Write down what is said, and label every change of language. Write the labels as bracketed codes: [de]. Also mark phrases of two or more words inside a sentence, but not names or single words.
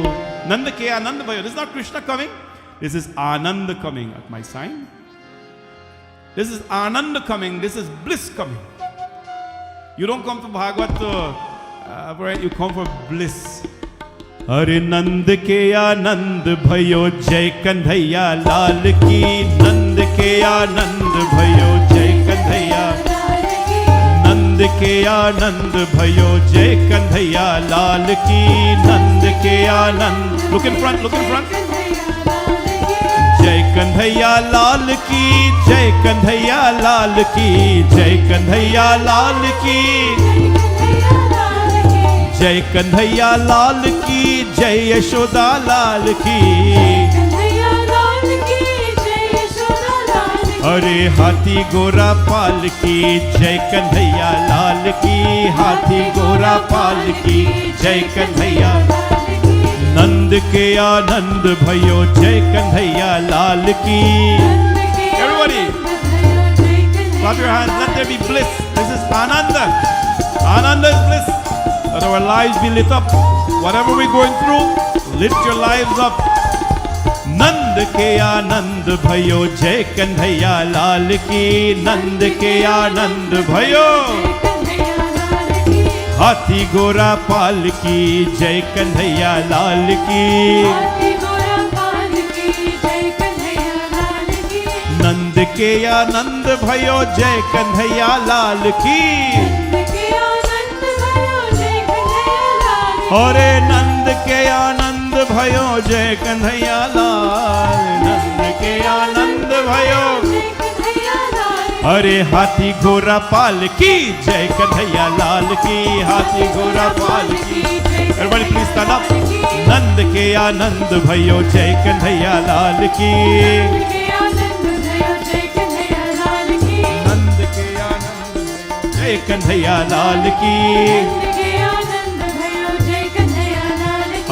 [hi] नंद के आनंद भयो. [en] This is not Krishna coming. This is Ananda coming at my sign. This is Ananda coming. This is bliss coming. You don't come to Bhagvat where you come for bliss. [hi] हरे नंद के आनंद भयो, जय कन्हैया लाल की. नंद के आनंद भयो, जय कन्हैया. नंद के आनंद भयो, जय कन्हैया लाल की. नंद के आनंद. [en] Look in front, look in front. [hi] जय कन्हैया लाल की, जय कन्हैया लाल की, जय कन्हैया लाल की. जय कन्हैया लाल की, जय यशोदा लाल की. हरे हाथी घोड़ा पाल की, जय कन्हैया लाल की. हाथी घोड़ा पाल की, जय कन्हैया. नंद के आनंद भयो, जय कन्हैया लाल की. [en] Everybody, clap your hands. Let there be bliss. This is Ananda. Ananda is bliss. Let our lives be lit up. Whatever we're going through, lift your lives up. [hi] नंद के आनंद भयो, जय कन्हैया लाल की. नंद के आनंद भयो. हाथी घोड़ा पाल की जय कन्हैया लाल की। हाथी घोड़ा पाल की जय कन्हैया लाल की। नंद के आनंद भयो जय कन्हैया लाल की। नंद के आनंद भयो जय कन्हैया लाल की। अरे नंद के आनंद भयो जय कन्हैया लाल। नंद के आनंद भयो जय कन्हैया लाल की। अरे हाथी घोड़ा पाल की जय कन्हैया लाल की। हाथी घोड़ा पाल की। [en] Everybody please stand up. [hi] नंद के आनंद भयो जय कन्हैया लाल की। नंद के आनंद भयो जय कन्हैया लाल की। नंद के आनंद जय कन्हैया लाल की। नंद के आनंद भयो जय कन्हैया लाल की।